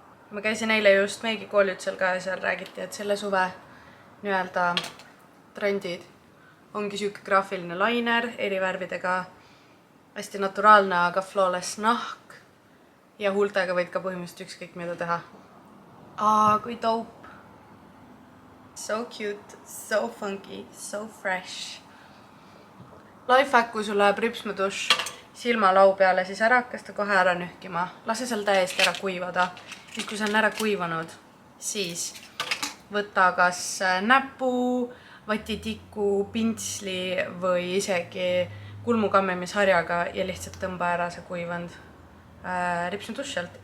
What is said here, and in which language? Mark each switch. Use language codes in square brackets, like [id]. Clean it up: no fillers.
[et] Ma käisin eile just meigikoolitusel ka ja seal räägiti, et selle suve nii-öelda trendid ongi siuke graafiline liner eri värvidega. Hästi naturaalne, aga flawless nahk. Ja huultega võid ka põhimõtteliselt ükskõik mida teha. Kui dope. [en] So cute, so funky, so fresh. [et] Lifehack, kui sul läheb ripsmeduš silmalau peale, siis ära hakka seda kohe ära nühkima. Lase seal täiesti ära kuivada. Nüüd, kui see on ära kuivanud, siis võta kas näpu, vatitiku, pintsli või isegi kulmukammimisharjaga ja lihtsalt tõmba ära see kuivanud ripsmeduš sealt.